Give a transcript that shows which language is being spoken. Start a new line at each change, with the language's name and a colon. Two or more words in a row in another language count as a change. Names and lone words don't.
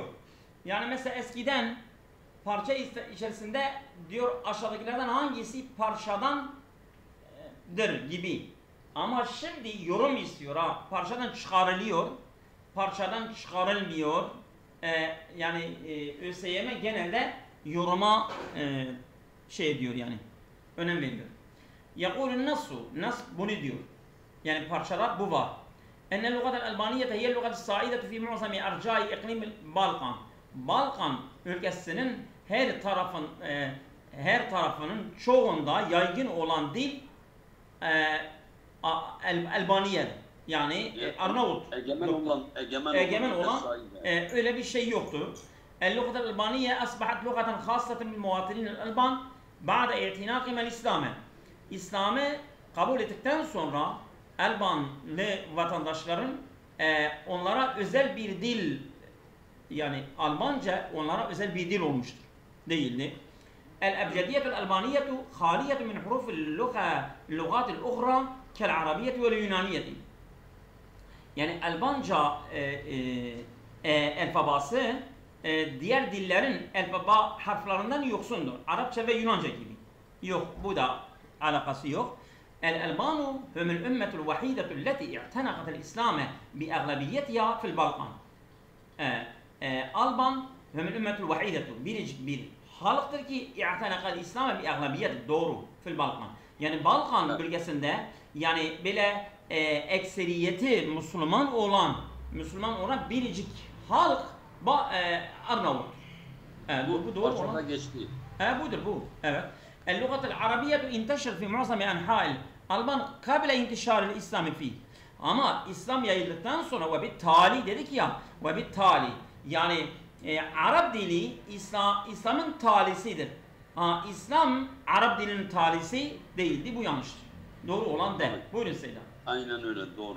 Turkish: Yani mesela eskiden parça içerisinde diyor aşağıdakilerden hangisi parçadandır gibi. Ama şimdi yorum istiyor ha. Parçadan çıkarılıyor. Parçadan çıkarılmıyor. Yani ÖSYM genelde yoruma şey diyor yani. Önem veriyor.
Arabic: يقول النص
Turkish: bunu diyor. Yani parçalar bu var.
Arabic: En اللغة الألبانية هي اللغة السائدة في معظم أرجاء إقليم البلقان.
Turkish: Balkan ülkesinin her tarafının çoğunda yaygın olan dil Albaniye. Yani Arnavut. Egemen olan öyle bir şey yoktu.
Arabic: اللغة الألبانية أصبحت لغة خاصة بالمواطنين الألبان بعد اعتناقهم الإسلام.
Turkish: İslam'ı kabul ettikten sonra Albanlı vatandaşların onlara özel bir dil, yani Almanca onlara özel bir dil olmuştur. Değildi.
Arabic: الأبجدية الألبانية خالية من حروف اللغات الأخرى كالعربية واليونانية.
Turkish: Yani Albanca alfabası diğer dillerin alfaba harflerinden yoksundur. Arapça ve Yunanca gibi. Yok, bu da alakası yok.
Arabic: الألبان هم الأمة الوحيدة التي اعتنقت الإسلام بأغلبيتها في البلقان.
Turkish: Alban
Arabic: هم الأمة الوحيدة
Turkish: bir halktır ki
Arabic: اعتنق الإسلام
Turkish: bir aglabiyet doğru
Arabic: في البلقان.
Turkish: Yani Balkan bölgesinde yani böyle ekseriyeti Müslüman olan biricik halk Arnavut. Bu doğru olan. Geçti. Budur bu. Evet.
Arabic: اللغة العربية انتشر في معظم أنحاء الألبان قبل انتشار الإسلام فيه.
Turkish: Ama İslam yayıldıktan sonra
Arabic: وبالتالي
Turkish: dedik ya,
Arabic: وبالتالي
Turkish: yani Arap dili İslam'ın talisidir. İslam Arap dilinin talisi değildi, bu yanlıştır. Doğru olan değil. Buyurun Seyyid. Aynen öyle, doğru.